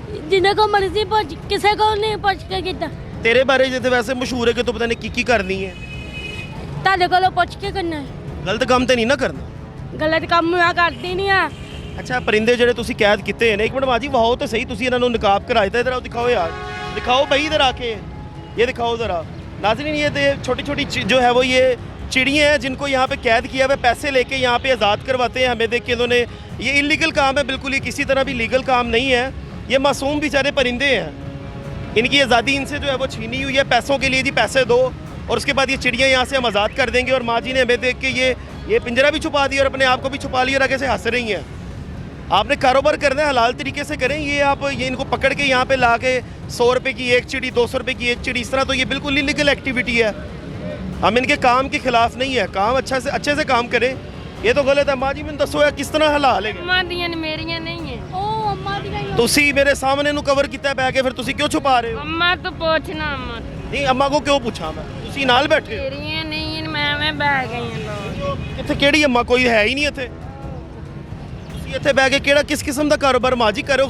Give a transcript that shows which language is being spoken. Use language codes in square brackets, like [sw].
[pa] ਜਿੰਨੇ ਕੋ ਮਰਜ਼ੀ ਪੁੱਛ ਕਿਸੇ ਕੋ ਨਹੀਂ ਪੁੱਛ ਕੇ ਕੀਤਾ। ਤੇਰੇ ਬਾਰੇ ਜਿੱਥੇ ਵੈਸੇ ਮਸ਼ਹੂਰ ਹੈ ਕਿ ਤੂੰ ਪਤਾ ਨਹੀਂ ਕੀ ਕਰਨੀ ਹੈ। ਤੁਹਾਡੇ ਕੋਲੋਂ ਪੁੱਛ ਕੇ ਕਰਨਾ ਗਲਤ ਕੰਮ ਤੇ ਨਹੀਂ ਨਾ ਕਰਨਾ। ਗਲਤ ਕੰਮ ਹੋਇਆ ਕਰਦੀ ਨਹੀਂ ਆ। ਅੱਛਾ परिंदे ਜਿਹੜੇ ਤੁਸੀਂ ਕੈਦ ਕੀਤੇ ਨੇ ਇੱਕ ਮਿੰਟ ਮਾਂ ਜੀ ਵਾਓ ਤੇ ਸਹੀ ਤੁਸੀਂ ਇਹਨਾਂ ਨੂੰ ਨਕਾਬ ਕਰਾ ਦਿੱਤਾ। [hi] इधर आओ दिखाओ यार दिखाओ भाई इधर आके ये दिखाओ ज़रा नाज़रीन। ये छोटी छोटी जो है वो ये चिड़ियाँ हैं जिनको यहाँ पे कैद किया हुआ पैसे लेके यहाँ पे आज़ाद करवाते हैं हमें देख के इन्होंने। ये इलीगल काम है बिल्कुल ही किसी तरह भी लीगल काम नहीं है। ये मासूम बेचारे परिंदे हैं इनकी आज़ादी इनसे जो है वो छीनी हुई है पैसों के लिए जी पैसे दो और उसके बाद ये चिड़ियाँ यहाँ से हम आज़ाद कर देंगे। और माँ जी ने हमें देख के ये पिंजरा भी छुपा दिया और अपने आप को भी छुपा लिया और आगे से हंस रही हैं। आपने कारोबार करना है हलाल तरीके से करें। ये आप ये इनको पकड़ के यहाँ पे ला के 100 रुपये की एक चिड़ी 200 रुपये की एक चिड़ी इस तरह तो ये बिल्कुल इलीगल एक्टिविटी है। हम इनके काम के खिलाफ नहीं है। काम अच्छे से काम करें ये तो गलत है। माँ जी मैंने दसो किस तरह हलाल है? [pa] ਅੰਮਾਂ ਦੀਆਂ ਨੇ ਮੇਰੀਆਂ ਨਹੀਂ ਹੈ ਉਹ ਅੰਮਾਂ ਦੀਆਂ ਹੀ ਤੁਸੀਂ ਮੇਰੇ ਸਾਹਮਣੇ ਨੂੰ ਕਵਰ ਕੀਤਾ ਬੈ ਕੇ ਫਿਰ ਤੁਸੀਂ ਕਿਉਂ ਛੁਪਾ ਰਹੇ ਹੋ? ਅੰਮਾ ਤੋਂ ਪੁੱਛਣਾ ਅੰਮਾ ਨਹੀਂ ਅੰਮਾ ਕੋ ਕਿਉਂ ਪੁੱਛਾਂ ਮੈਂ? ਤੁਸੀਂ ਨਾਲ ਬੈਠੇ ਹੋ? ਮੇਰੀਆਂ ਨਹੀਂ ਮੈਂ ਬਹਿ ਗਈ ਹਾਂ ਕਿੱਥੇ ਕਿਹੜੀ ਅੰਮਾ ਕੋਈ ਹੈ ਹੀ ਨਹੀਂ ਇੱਥੇ। ਤੁਸੀਂ ਇੱਥੇ ਬੈ ਕੇ ਕਿਹੜਾ ਕਿਸ ਕਿਸਮ ਦਾ ਕਾਰੋਬਾਰ ਮਾਂ ਜੀ ਕਰ ਰਹੇ ਹੋ?